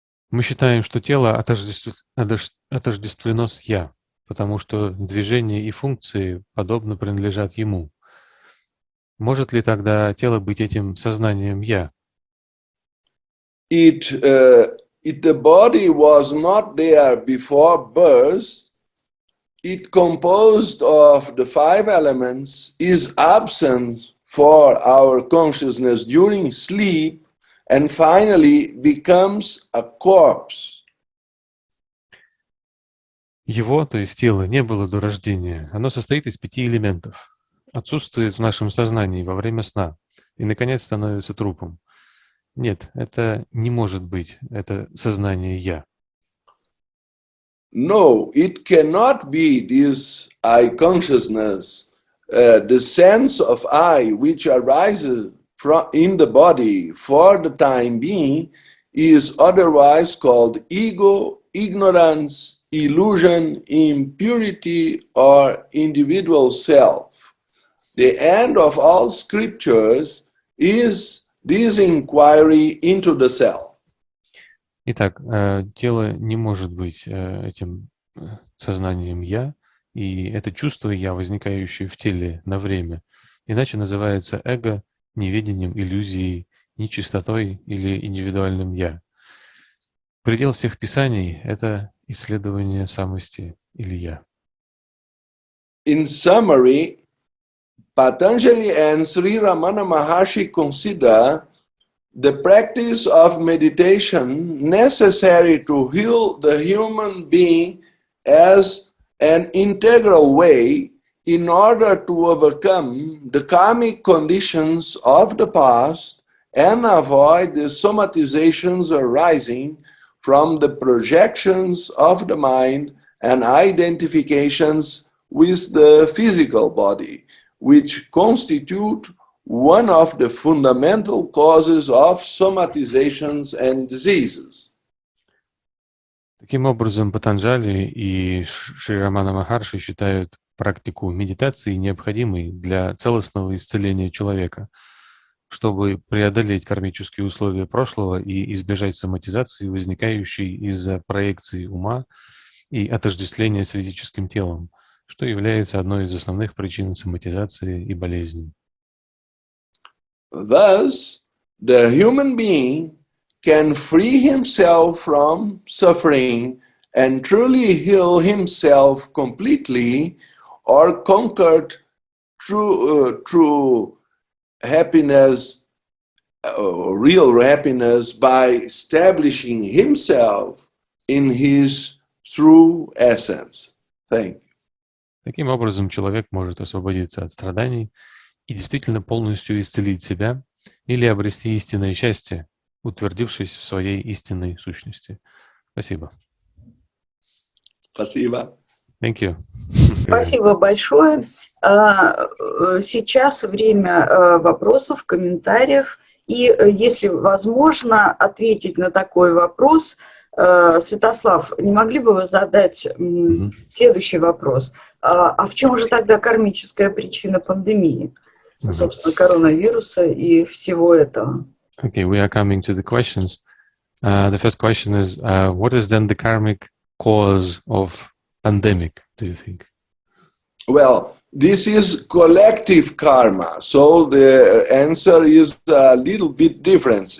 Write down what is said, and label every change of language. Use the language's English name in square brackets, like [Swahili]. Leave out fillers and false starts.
[Russian] Мы считаем, что тело отождествлено с «я», потому что движения и функции подобно принадлежат ему. Может ли тогда тело быть этим сознанием «я»? [English] If the body was not there before birth, it composed of the 5 elements, is absent for our consciousness during sleep, and finally becomes a corpse. [Russian] Его, то есть тело, не было до рождения. Оно состоит из 5 элементов. Отсутствует в нашем сознании во время сна и, наконец, становится трупом. Нет, это не может быть. Это сознание «я». [English] No, it cannot be this I consciousness, the sense of I which arises in the body for the time being is otherwise called ego, ignorance, illusion, impurity, or individual self. The end of all scriptures is this inquiry into the self. [Russian] Итак, тело не может быть этим сознанием «я», и это чувство «я», возникающее в теле на время, иначе называется эго, неведением, иллюзией, нечистотой или индивидуальным «я». Предел всех писаний — это исследование самости или «я». [English] In summary, Patanjali and Sri Ramana Maharshi consider the practice of meditation necessary to heal the human being as an integral way in order to overcome the karmic conditions of the past and avoid the somatizations arising from the projections of the mind and identifications with the physical body, which constitute one of the fundamental causes of somatizations and diseases. [Russian] Таким образом, Патанджали и Шри Рамана Махарши считают практику медитации необходимой для целостного исцеления человека, чтобы преодолеть кармические условия прошлого и избежать соматизации, возникающей из-за проекции ума и отождествления с физическим телом, что является одной из основных причин соматизации и болезней. [English] Thus, the human being can free himself from suffering and truly heal himself completely, or conquered true happiness, real happiness, by establishing himself in his true essence. Thank you. [Russian] Таким образом, человек может освободиться от страданий и действительно полностью исцелить себя или обрести истинное счастье, утвердившись в своей истинной сущности. Спасибо. Спасибо. [English] Thank you. [Russian] Спасибо большое. Сейчас время вопросов, комментариев. И если возможно ответить на такой вопрос, Святослав, не могли бы вы задать следующий вопрос? А в чем же тогда кармическая причина пандемии? Собственно, коронавируса и всего этого. [English] Okay, we are coming to the questions. The first question is, what is then the karmic cause of pandemic, do you think? Well, this is collective karma, so the answer is a little bit different.